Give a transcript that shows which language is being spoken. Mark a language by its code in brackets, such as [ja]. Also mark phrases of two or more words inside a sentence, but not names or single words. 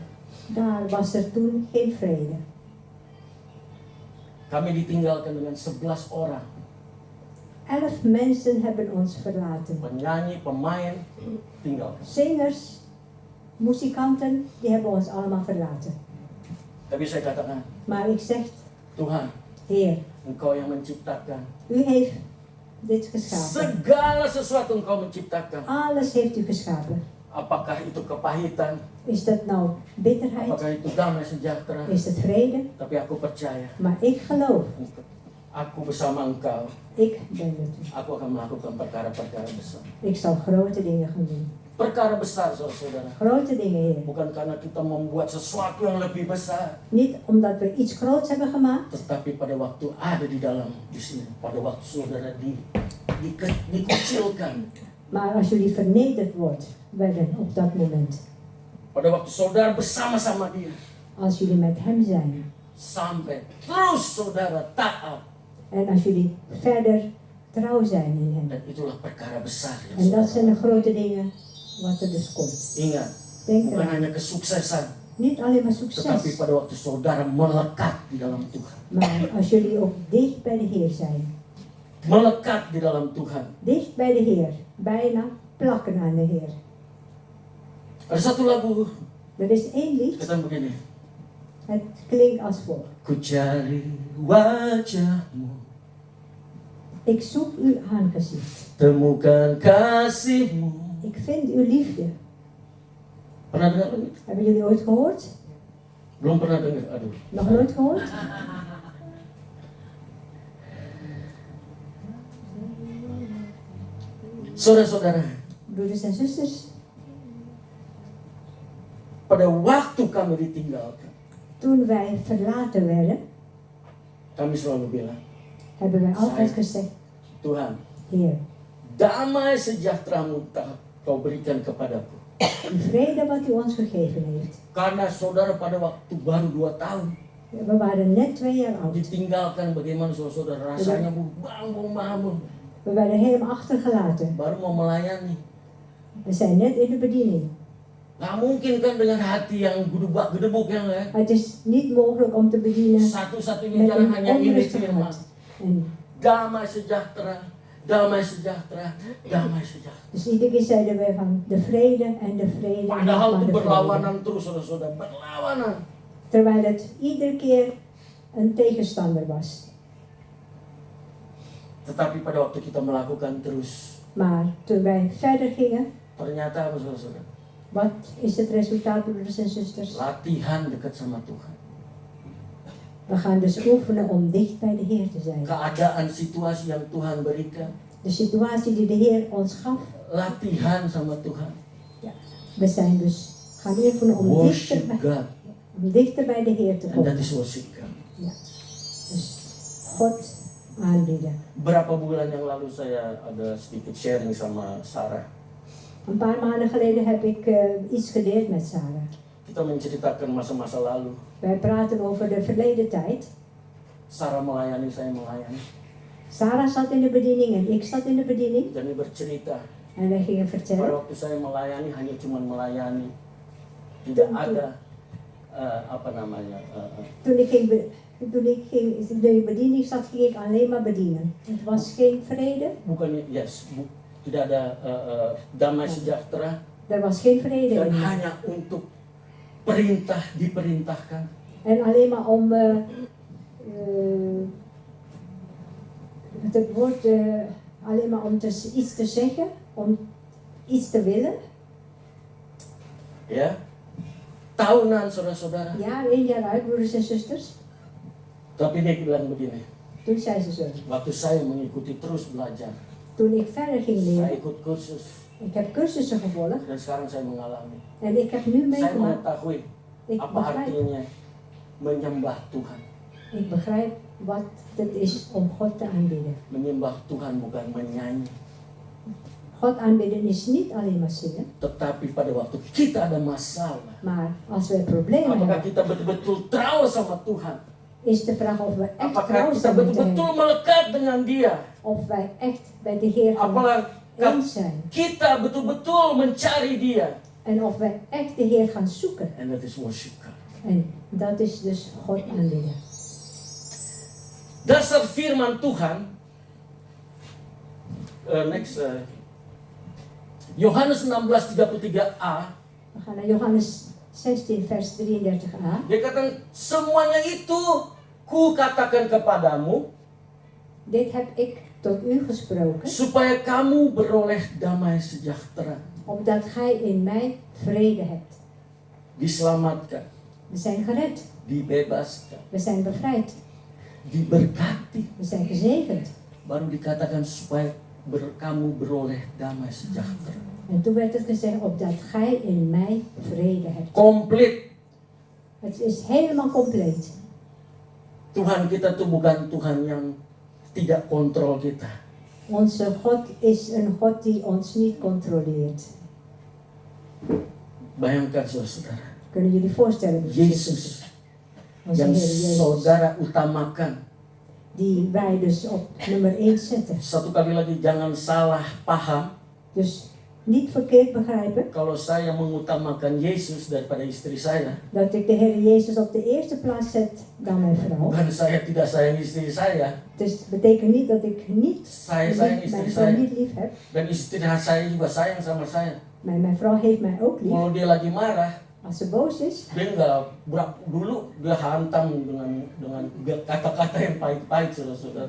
[nl] daar was er toen geen vrede. [id] Kami ditinggalkan dengan 11 orang, [nl] 11 mensen hebben ons verlaten. [id] penyanyi, pemain, tinggal. [nl] Zingers, muzikanten, die hebben ons allemaal verlaten. [id] Tapi saya katakan, [nl] Maar ik zeg, [id] Tuhan, [nl] Heer, [id] Engkau yang menciptakan. [nl] u heeft dit geschapen. [id] Segala sesuatu Engkau menciptakan. [nl] Alles heeft u geschapen. [id] Apakah itu kepahitan? [nl] Is dat nou bitterheid? [id] Apakah itu damai sejahtera? [nl] Is het vrede? [id] Tapi aku percaya, [nl] Maar ik geloof, [id] aku bersama Engkau, [nl] ik ben met u. [id] aku akan melakukan perkara-perkara besar. [nl] Ik zal grote dingen gaan doen. [id] Perkara besar, saudara. [nl] Grote dingen, Heer. [id] Bukan karena kita membuat sesuatu yang lebih besar, [nl] Niet omdat we iets groots hebben gemaakt, [id] tetapi pada waktu ada di dalam di sini, pada waktu saudara dikucilkan, [nl] maar als jullie vernederd werden op dat moment. [id] pada waktu saudara bersama-sama dia, [nl] Als jullie met hem zijn. [id] sampai terus saudara taat, [nl] En als jullie verder trouw zijn in hem. [id] dan itulah perkara besar. yang [nl] En dat [id] saudara [nl] zijn de grote dingen wat er dus komt. [id] ingat, [nl] Denk [id] bukan [nl] eraan. [id] hanya kesuksesan, [nl] Niet alleen maar [id] tetapi [nl] succes. [id] pada waktu saudara melekat di dalam Tuhan, [nl] Maar als jullie ook dicht bij de Heer zijn. [id] melekat di dalam Tuhan. [nl] Dicht bij de Heer. Bijna plakken aan de Heer. [id] Ada satu lagu, [nl] Er is één lied. [id] kata begini, [nl] Het klinkt als volgt. [id] ku cari wajahmu, [nl] Ik zoek uw aangezicht. [id] temukan kasihmu. [nl] Ik vind uw liefde. [id] Pernah dengar lagu itu? [nl] Hebben jullie ooit gehoord? [id] Belum pernah dengar, aduh. [nl] Nog nooit gehoord? [id] Saudara-saudara, [nl] Broeders en zusters, [id] pada waktu kami ditinggalkan, [nl] toen wij verlaten werden, [id] kami selalu bilang, [nl] hebben wij altijd gezegd, [id] Tuhan, [nl] Heer, [id] damai sejahtera-Mu Kau berikan kepadaku. [nl] die vrede wat u ons gegeven heeft. [id] Karena saudara pada waktu baru 2 tahun [nl] We waren net 2 jaar oud. [id] ditinggalkan, bagaimana saudara rasanya bang. [nl] We werden helemaal achtergelaten. [id] Baru mau melayani. [nl] We zijn net in de bediening. [id] Gak mungkin kan dengan hati yang gedebuk yang ya. [nl] Het is niet mogelijk om te bedienen [id] Satu-satunya [nl] met [id] jalan [nl] een [id] hanya ini [nl] onrustig [id] firman. [nl] hart. En [id] Damai sejahtera, damai sejahtera, damai sejahtera. [nl] dus iedere keer zeiden wij van de vrede en de vrede. En [id] Padahal [nl] van [id] itu [nl] de vrede. [id] berlawanan terus saudara-saudara, berlawanan. [nl] Terwijl het iedere keer een tegenstander was. [id] Tetapi pada waktu kita melakukan terus, [nl] Maar toen wij verder gingen, [id] ternyata apa saudara-saudara? [nl] wat is het resultaat, broeders en zusters? [id] Latihan dekat sama Tuhan. [nl] We gaan dus oefenen om dicht bij de Heer te zijn. [id] Keadaan situasi yang Tuhan berikan, [nl] De situatie die de Heer ons gaf, [id] latihan sama Tuhan. [nl] we zijn dus gaan oefenen [en] Worship God, [nl] om dichter bij de Heer te [en] and that [nl] komen. [en] is worship God. [nl] Dus God aanbieden. [id] Berapa bulan yang lalu saya ada sedikit sharing sama Sarah. [nl] Een paar maanden geleden heb ik iets gedeeld met Sarah. [id] Kita menceritakan masa-masa lalu. [nl] Wij praten over de verleden tijd. [id] Sarah melayani, saya melayani. [nl] Sarah zat in de bediening en ik zat in de bediening. [id] Dan dia bercerita, [nl] En wij gingen [id] pada [nl] vertellen. [id] waktu saya melayani hanya cuma melayani. Tidak ada [nl] Toen ik in de bediening zat, ging ik alleen maar bedienen. Het was geen vrede. [id] bukannya tidak ada damai sejahtera [nl] Er was geen vrede [id] dan [nl] in. [id] hanya untuk perintah diperintahkan. [nl] En alleen maar om het woord alleen maar om iets te zeggen, om iets te willen. [id] Ya, tahunan saudara-saudara. [nl] Ja, 1 jaar uit, broeders en zusters. [id] Tapi dia bilang begini, [nl] Toen zei ze zo. [id] waktu saya mengikuti terus belajar, [nl] Toen ik verder ging [id] saya [nl] leren, [id] ikut kursus [nl] ik heb cursussen gevolgd [id] dan sekarang saya mengalami. [nl] en ik heb nu [id] Saya [nl] meegemaakt. [id] mengetahui [nl] Ik [id] apa [nl] begrijp, [id] artinya menyembah Tuhan. [nl] ik begrijp wat het is om God te aanbidden. [id] Menyembah Tuhan bukan menyanyi, [nl] God aanbidden is niet alleen maar zingen, [id] tetapi pada waktu kita ada masalah, [nl] maar als we problemen [id] apakah [nl] hebben, [id] kita betul-betul trouw sama Tuhan? [nl] is de vraag of we echt [id] Apakah [nl] trouw [id] kita [nl] zijn met hem. [id] betul-betul melekat dengan Dia? [nl] Of wij echt bij de Heer [id] Apakah [nl] eens zijn. [id] kita betul-betul mencari Dia? [nl] En of wij echt de Heer gaan zoeken. [en] And that is worship God. [nl] En dat is dus God aanbidden. [id] Dasar firman Tuhan, Yohanes 16:33a, [nl] We gaan naar Johannes 16 vers 33a. [id] Dia katakan, semuanya itu ku katakan kepadamu, [nl] Dit heb ik tot u gesproken, [id] supaya kamu beroleh damai sejahtera. [nl] opdat gij in mij vrede hebt. [id] Diselamatkan, [nl] We zijn gered, [id] dibebaskan, [nl] we zijn bevrijd, [id] diberkati. [nl] we zijn gezegend. [id] Baru dikatakan supaya kamu beroleh damai sejahtera. [nl] En toen werd het gezegd, opdat gij in mij vrede hebt. [id] Komplit. [nl] Het is helemaal compleet. [id] Tuhan kita tuh bukan Tuhan yang tidak kontrol kita. [nl] Onze God is een God die ons niet controleert. [id] Bayangkan saudara, [nl] Kunnen jullie voorstellen? [id] Yesus [nl] Onze [id] yang [nl] Heer Jezus, [id] saudara utamakan. [nl] die wij dus op nummer 1 zetten. [id] Satu kali lagi, jangan salah paham. [nl] Dus niet verkeerd begrijpen [id] Kalau saya mengutamakan Yesus daripada istri saya, [nl] dat ik de Heer Jezus op de eerste plaats zet dan mijn vrouw. [id] bukan saya tidak sayang istri saya, [nl] Dus het betekent niet dat ik niet [id] saya sayang istri [nl] mijn vrouw [id] saya, [nl] niet lief heb. [id] dan istri saya juga sayang sama saya. [nl] Maar mijn vrouw heeft mij ook lief. [id] Kalau dia lagi marah, [nl] Als ze boos is, [id] dia dulu dia hantam dengan kata-kata yang pahit-pahit, saudara-saudara.